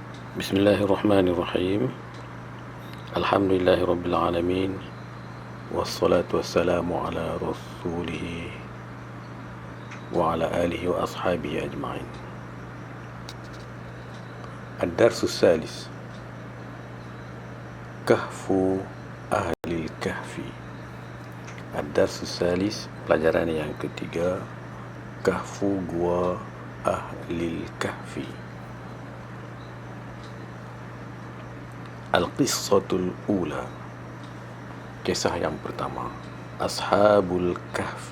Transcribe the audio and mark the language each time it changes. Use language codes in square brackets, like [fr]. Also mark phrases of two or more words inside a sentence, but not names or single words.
[ar] بسم الله الرحمن الرحيم. الحمد لله رب والصلاة والسلام على رسوله وعلى آله وأصحابه أجمعين. الدرس الثالث، كهف أهل الكهف. الدرس الثالث, [id] pelajaran yang ketiga, Kahfu Gua Ahlil Kahfi. [ar] القصة الأولى, [id] kisah yang pertama, Ashabul Kahfi.